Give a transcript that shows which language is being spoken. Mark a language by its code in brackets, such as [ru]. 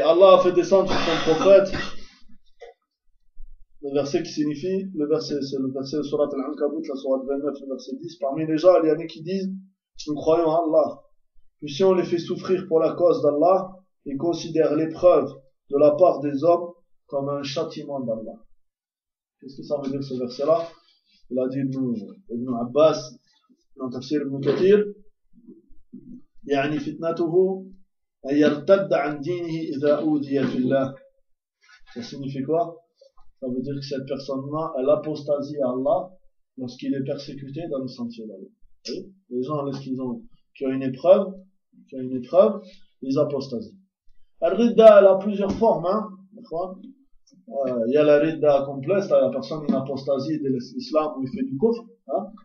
[fr] Et Allah a fait descendre sur son prophète le verset qui signifie, le verset, c'est le verset de surat Al-Ankabut, la surat 29, le verset 10. Parmi les gens, il y en a qui disent, nous croyons en Allah. Puis si on les fait souffrir pour la cause d'Allah, il considère l'épreuve de la part des hommes comme un châtiment d'Allah. Qu'est-ce que ça veut dire ce verset-là? Il a dit Ibn Abbas, dans Tafsir Ibn Kathir, [ar] يعني فتنته أن يرتد عن دينه إذا أوذي في الله. [fr] Ça signifie quoi? Ça veut dire que cette personne-là, elle apostasie à Allah lorsqu'il est persécuté dans le sentier d'Allah. Les gens, lorsqu'ils ont, qui ont une épreuve, ils apostasient. Al-Ridda, elle a plusieurs formes, hein, d'accord? Il y a la Ridda complète, la personne, il apostasie de l'islam ou il fait du kufr, hein.